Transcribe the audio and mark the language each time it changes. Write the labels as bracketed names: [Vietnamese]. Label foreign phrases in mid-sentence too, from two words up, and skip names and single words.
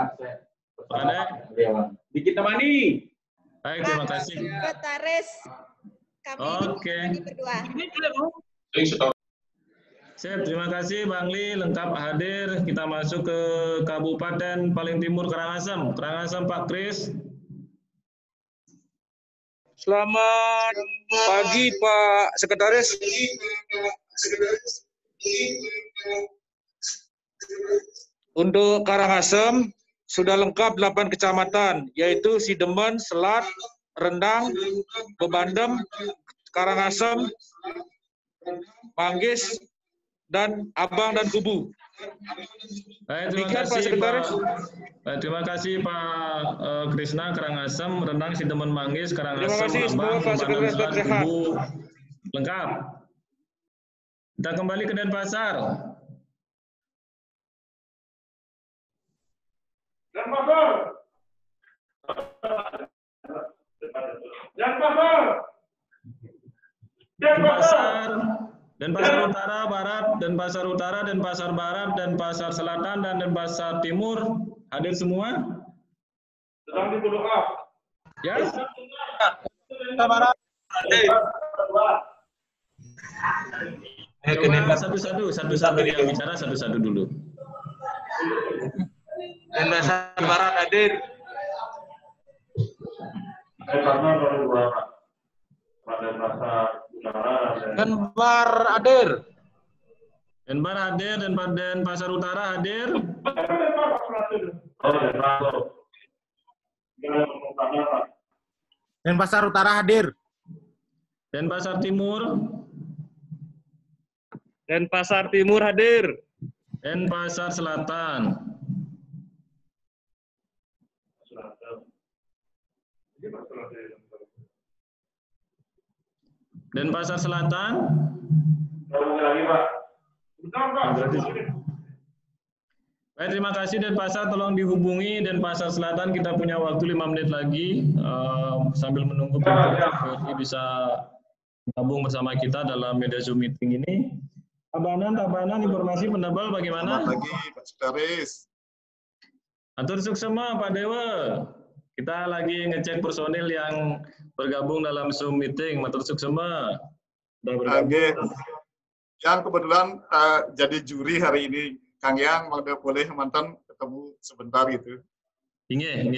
[Indonesian] Ada? Di Kintamani. Baik, terima kasih. Sekretaris kami Oke. berdua. Sip, terima kasih Bangli, lengkap hadir. Kita masuk ke Kabupaten paling timur Karangasem. Karangasem Pak Kris. Selamat pagi Pak Sekretaris. Untuk Karangasem sudah lengkap 8 kecamatan, yaitu Sidemen, Selat, Rendang, Bebandem, Karangasem, Manggis, dan Abang dan Kubu. Baik, terima kasih Pak Krisna, Karangasem, Rendang, Sidemen, Manggis, Karangasem, Terima kasih Abang, semua Pak Sekretaris tetap sehat. Kubu, lengkap. Kita kembali ke Denpasar. Denpasar Utara, Barat, Denpasar Utara, Denpasar Barat, Denpasar Selatan, dan Denpasar Timur hadir semua? Sedang di [English] follow up. [Indonesian] Ya. Barat. Coba satu-satu yang bicara satu-satu dulu. Denpasar Barat hadir. Karena baru 2 Pak. Denpasar Utara dan Denpasar hadir. Denpasar hadir, Denpasar Utara hadir. Denpasar Utara hadir. Denpasar Timur. Denpasar Timur hadir. Denpasar Selatan. Denpasar Selatan. Baik, terima kasih Denpasar, tolong dihubungi Denpasar Selatan, kita punya waktu 5 menit lagi sambil menunggu PVRI bisa gabung bersama kita dalam media Zoom meeting ini. Tabanan, informasi pendebal bagaimana? Selamat pagi Pak Sekretaris. [Balinese] Atur suksema Pak Dewa. [Indonesian] Kita lagi ngecek personil yang bergabung dalam Zoom meeting. [Balinese] Atur suksema. [Indonesian] Yang kebetulan jadi juri hari ini, Kang Yang, boleh mantan ketemu sebentar gitu. Ini